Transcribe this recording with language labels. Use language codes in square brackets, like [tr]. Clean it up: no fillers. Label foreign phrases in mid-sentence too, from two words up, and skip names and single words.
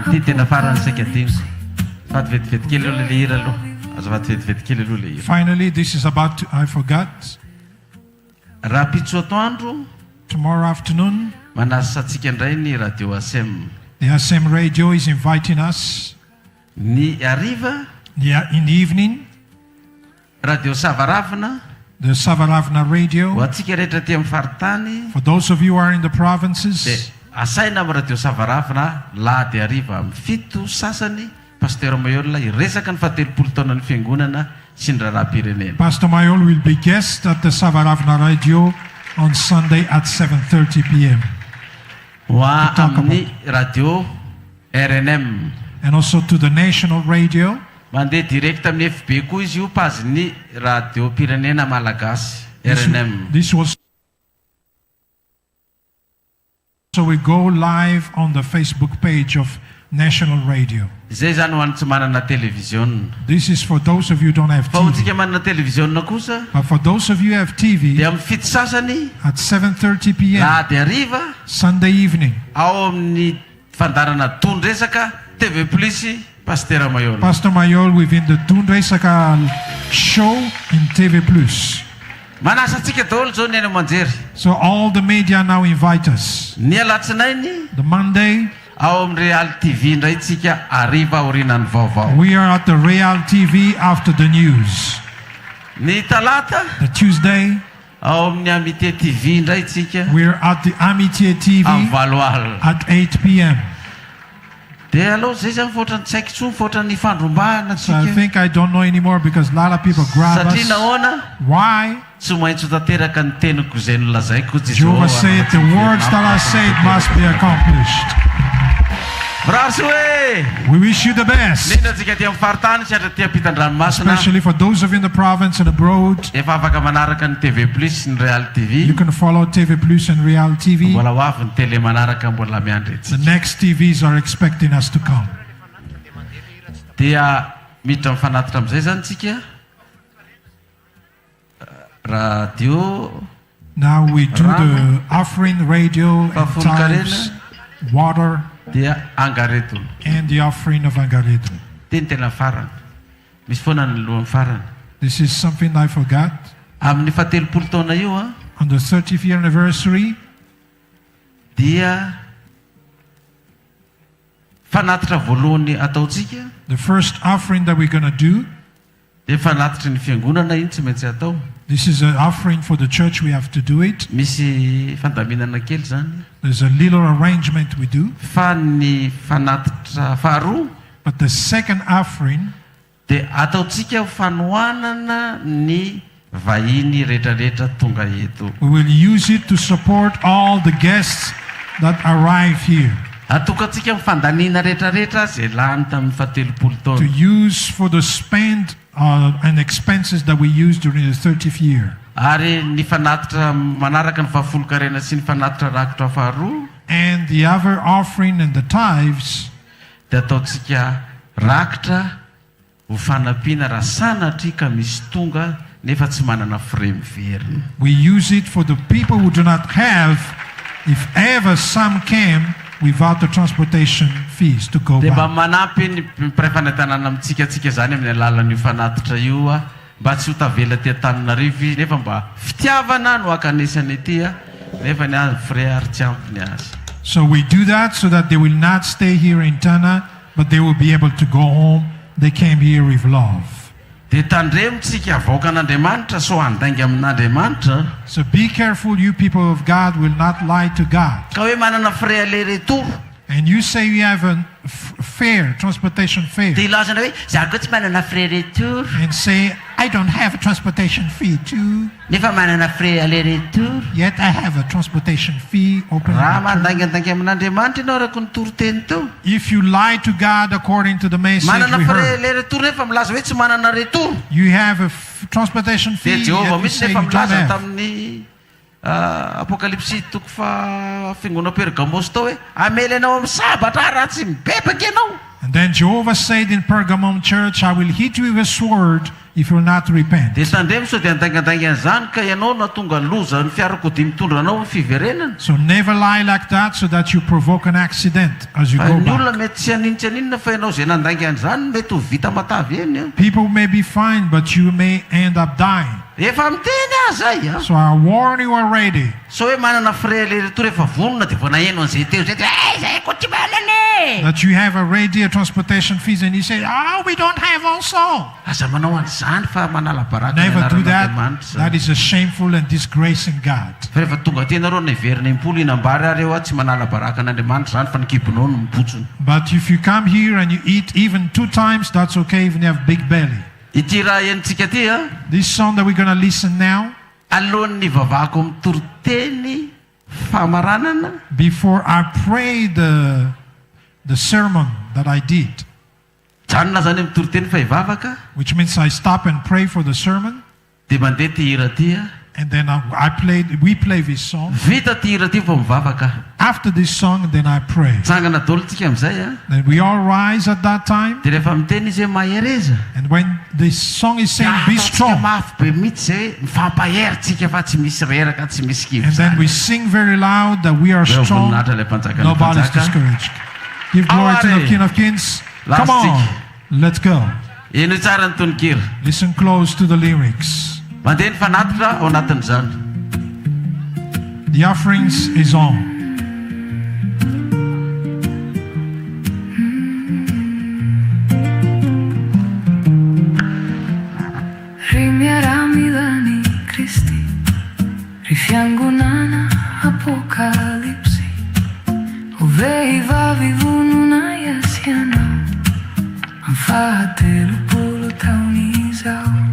[mg] Ty tena farany saika dingo. Faty vetivety kely aloha le hira aloha. Azo faty vetivety kely aloha le hira. [en] Finally, this is about to, I forgot. [mg] Rapitso atoandro [en] Tomorrow afternoon, [mg] manasa antsika indray ny radio ASM. [en] the SM radio is inviting us. [mg] Ny ariva [en] In the evening, [mg] radio Savaravina [en] the Savaravna radio. [mg] ho antsika rehetra ty amin'ny faritany. [en] For those of you who are in the [mg] Dia [en] provinces, [mg] asaina amin'ny radio Savaravina lahady ariva amin'ny fito sasany pasteur Mayola iresaka ny fahatelopolo taona ny fiangonana sy ny raharaham-pirenena. [en] Pastor Mayol will be guest at the Savaravna radio on Sunday at 7:30 p.m. [mg] Ho amin'ny radio RNM [en] And also to the national radio. [mg] mandeha direct amin'ny FB koa izy io pazin'ny radio pirenena malagasy RNM. [en] This was so we go live on the Facebook page of National Radio. [mg] Zay zany ho an'ny tsy manana televiziona. [en] This is for those of you who don't have [mg] Fa ho [en] TV. [mg] antsika manana televiziona kosa [en] But for those of you who have TV, [mg] dia amin'ny fito sasany [en] at 7:30 p.m. [mg] lahady ariva [en] Sunday evening, [mg] ao amin'ny fandarana tondresaka TV Plus pasteur Mayola. [en] Pastor Mayol within the Tundresaka show in TV Plus. [mg] manasa antsika daholo zao ny eny manjery. [en] So all the media now invite us. [mg] Ny alatsinainy [en] The Monday, [mg] ao amin'ny Real TV indray tsika ariva aorianany vaovao. [en] we are at the Real TV after the news. [mg] Ny talata [en] The Tuesday, [mg] ao amin'ny Amitié TV indray tsika [en] we're at the Amitié TV [mg] amin'ny valo alina. [en] at 8 p.m. [mg] Dia aloha zay zany fotrany tsy haiko intsony fotrany fandrombahana [en] So I [mg] tsika. [en] think I don't know anymore because a lot of people grab [mg] Satria [en] us. [mg] nahoana [en] Why? [mg] tsy maintsy ho tanteraka ny teniko izay nolazaiko [en] Jehovah said the words that I said must be accomplished. [mg] Brasy hoe [en] We wish you the best, [mg] indrindra antsika aty amin'ny faritany sy atra aty ampitan-dranomasina. [en] especially for those of you in the province and abroad. [mg] Efa afaka manaraka ny TV Plus ny Real TV. [en] You can follow TV Plus and Real TV. [mg] Mbola ho avy ny tele manaraka mbola miandry [en] The [mg] etsika. [en] next TVs are expecting us to come. [mg] Dia miditra mifanatitra amin'izay zany tsika. [en] Radio Now we do the offering, radio, and tithes, water, [mg] dia angareto. [en] and the offering of Angareto. [mg] Teny tena farany. Misy foana ny lohan'ny farany. [en] This is something I forgot. [mg] Amin'ny fahatelopolo taona io [en] On the 30th year anniversary, [mg] dia fanatitra voalohany ataontsika. [en] the first offering that we're going to do, [mg] Dia fanatitra ny fiangonana iny tsy maintsy atao. [en] this is an offering for the church. We have to do it. [mg] Misy fandaminana kely zany. [en] There's a little arrangement we do. [mg] Fa ny fanatitra faharoa [en] But the second offering, [mg] dia ataontsika ho fanohanana ny vahiny rehetrarehetra tonga eto. [en] we will use it to support all the guests that arrive here. [mg] Atokantsika amin'ny fandaniana rehetrarehetra zay lany tamin'ny fahatelopolo [en] To [mg] taona. [en] use for the spend and expenses that we use during the 30th year. [mg] Ary ny fanatitra manaraka ny vahafolo-karena sy ny fanatitra rakotra faharoa [en] And the other offering and the tithes, [mg] dia ataontsika rakotra ho fanampiana raha sanatria ka misy tonga nefa tsy manana frais miverina. [en] we use it for the people who do not have, if ever some came without the transportation fees to go [mg] Dia mba [en] back. [mg] manampy ny mpiray-fanantenana amintsika zany amin'ny alalan'io fanatitra io mba tsy ho tavela ty Antananarivo izy nefa mba fitiavana no akanesany ety nefa ny azy frais ary tsy ampy ny azy. [en] So we do that so that they will not stay here in Tana, but they will be able to go home. They came here with love. [mg] Dia tandremontsika avoakan'Andriamanitra so handainga amin'Andriamanitra [en] So be careful, you people of God will not lie to God. [mg] ka hoe manana [fr] frais aller-retour. [en] And you say you have a fare, transportation fare, [mg] Dia ilazana hoe za koa tsy manana [fr] frais retour [en] and say, I don't have a transportation fee too, [mg] nefa manana [fr] frais aller-retour. [en] yet I have a transportation fee open. [mg] Raha mandangandangy amin'Andriamanitra ianao araka ny toroteny teo. [en] If you lie to God according to the message [mg] Manana [en] we [mg] frais [en] heard, [mg] aller-retour nefa milaza hoe tsy manana retour. [en] you have a transportation [mg] Dia [en] fee, [mg] Jehovah [en] yet you [mg] misy [en] say you [mg] nefa [en] don't [mg] milaza [en] have. [mg] tamin'ny Apokalypsy toko fiangonana Pergamos tao hoe amely anao amin'ny sabatra raha tsy mibebaka ianao. [en] And then Jehovah said in Pergamum church, I will hit you with a sword if you will not repent. [mg] Dia tandremo sao dia andangandaingana zany ka ianao na tonga loza ny fiarakodia mitondra anao ny fiverenana. [en] So never lie like that so that you provoke an accident as you [mg] Fa [en] go [mg] ny olona [en] back. [mg] mety tsy aninona fa ianao zay nandangana zany mety ho vita matavy eny. [en] People may be fine, but you may end up dying. [mg] Efa miteny azy zay. [en] So I warn you already. [mg] So hoe manana [fr] frais aller-retour [mg] efa vonona dia vao naheno an'izay teo zay zay ko tsy manana. [en] That you have already a transportation fees and you say, oh, we don't have also. [mg] Aza manao an'izany fa manala baraka ny [en] Never do that. [mg] anaran'Andriamanitra. [en] That is a shameful and disgracing God. [mg] Fa rehefa tonga ty ianareo ny verina impolo inambary areo tsy manala baraka an'Andriamanitra zany fa ny kibonao no mibotsony. [en] But if you come here and you eat even 2 times, that's okay even if you have big belly. [mg] Ity raha enitsika ty [en] This song that we're going to listen now, [mg] alohan'ny vavahako amin'ny toroteny famaranana [en] before I pray the sermon that I did, [mg] janona zany amin'ny toroteny fa hivavaka [en] which means I stop and pray for the sermon, [mg] dia mandeha ty hira ty [en] and then we play this song. [mg] vita ty hira ty vao mivavaka. [en] After this song, then I pray. [mg] Tsangana daholo tsika amin'izay [en] Then we all rise at that time, [mg] dia rehefa miteny izy hoe mahereza [en] and when this song is saying, be strong, [mg] mafy be mihitsy zay mifampahery tsika fa tsy misy reraka tsy misy kivo [en] and then we sing very loud that we are strong, [mg] voninahitra ilay mpanjaka ny [en] nobody's [mg] mpanjaka. [en] discouraged. Give glory to the King of Kings. Come on, let's go. [mg] Ino tsara ny tononkira [en] Listen close to the lyrics. [mg] mandeha ny fanatitra ao anatin'izany. [en] The offerings is on. Rimiaramilani Kristi, rifiangonana apokalipsi, uveiva vivununa yasiana, [mg] amfahatelo-polo taon'izao,